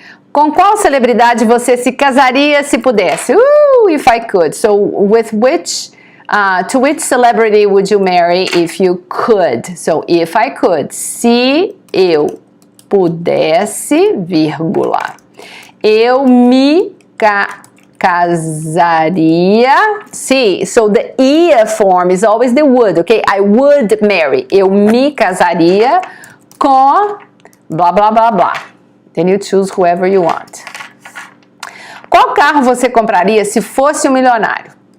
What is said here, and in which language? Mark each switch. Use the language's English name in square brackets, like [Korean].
[Portuguese] Com qual celebridade você se casaria se pudesse? [English] If I could. So, with which, to which celebrity would you marry if you could? So, if I could. [Portuguese] Se eu pudesse, vírgula. Eu me casaria. [English] See, so the ia form is always the would, okay? I would marry. [Portuguese] Eu me casaria com blá, blá, blá, blá. [English] Then you choose whoever you want. [Portuguese] Qual carro você compraria se fosse um milionário?